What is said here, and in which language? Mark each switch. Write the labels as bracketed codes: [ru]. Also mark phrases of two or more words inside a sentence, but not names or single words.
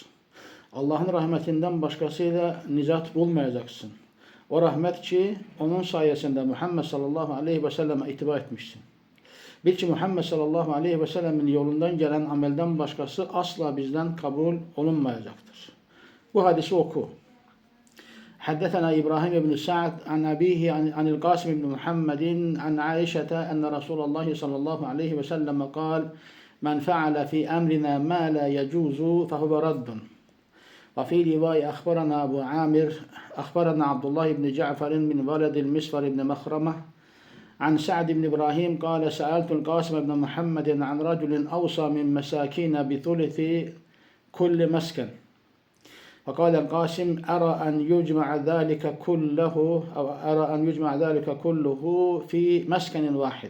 [tr] Allah'ın rahmetinden başkasıyla nicat bulmayacaksın. O rahmet ki onun sayesinde Muhammed [ar] صلى الله عليه وسلم [tr] itibar etmişsin. Bil ki Muhammed [ar] صلى الله عليه وسلم [tr] yolundan gelen amelden başkası asla bizden kabul olunmayacaktır. Bu hadisi oku. [ar] حدثنا إبراهيم بن سعد عن أبيه عن القاسم بن محمد عن عائشة أن رسول الله صلى الله عليه وسلم قال من فعل في أمرنا ما لا يجوز فهو رد. وفي رواية أخبرنا أبو عامر أخبرنا عبد الله بن جعفر من ولد المسور بن مخرمة عن سعد بن إبراهيم قال سألت القاسم بن محمد عن رجل أوصى من مساكين بثلث كل مسكن فقال القاسم أرى أن يجمع ذلك كله في مسكن واحد.